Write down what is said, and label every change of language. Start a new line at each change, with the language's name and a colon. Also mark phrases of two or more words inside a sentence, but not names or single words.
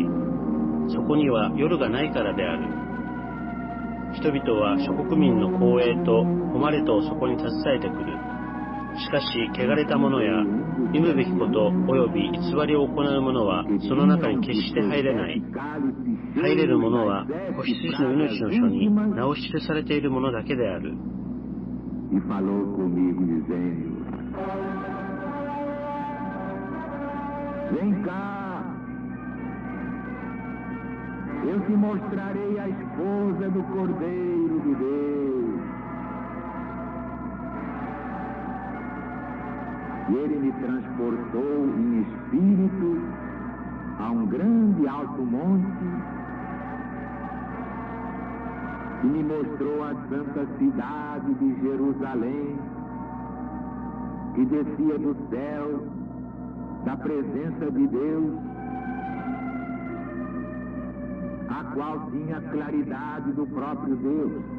Japanese: そこには夜がないからである。人々は諸国民の光栄と誉れとをそこに携えてくる。しかし、汚れた者や忌むべきこと及び偽りを行う者はその中に決して入れない。入れる者は子羊の命の書に名を記されている者だけである。
Portuguese: E falou comigo dizendo: Vem cá, eu te mostrarei a esposa do Cordeiro de Deus. E ele me transportou em espírito a um grande alto monte e me mostrou a santa cidade de Jerusalém, que descia do céu, da presença de Deus, a qual tinha a claridade do próprio Deus.